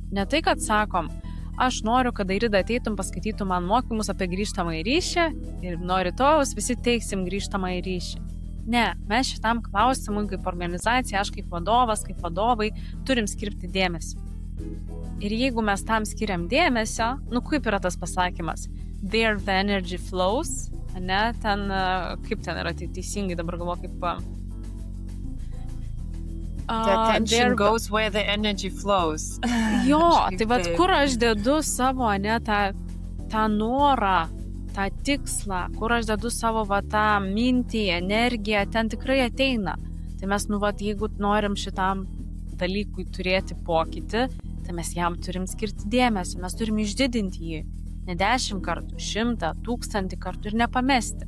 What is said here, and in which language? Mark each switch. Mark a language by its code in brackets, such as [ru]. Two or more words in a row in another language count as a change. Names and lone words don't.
[lt] Ne tai, kad sakom, aš noriu, kad Airida ateitum, paskaitytum man mokymus apie grįžtamąjį ryšį ir nuo rytojaus visi teiksim grįžtamąjį ryšį. Ne, mes šitam klausimui kaip organizacija, aš kaip vadovas, kaip vadovai, turim skirti dėmesį. Ir jeigu mes tam skiriam dėmesio, kaip yra tas pasakymas? [en] There the energy flows, [lt] ne? Ten, kaip ten yra, tai teisingai dabar galvoju, kaip... [en] The attention goes where the energy flows. [lt] Jo, tai kur aš dedu savo, tą norą, tą tikslą, kur aš dedu savo tą mintį, energiją, ten tikrai ateina. Tai mes, jeigu norim šitam dalykui turėti pokytį, tai mes jam turim skirti dėmesio, mes turim išdidinti jį, ne 10 kartų, 100, 1000 kartų ir nepamesti.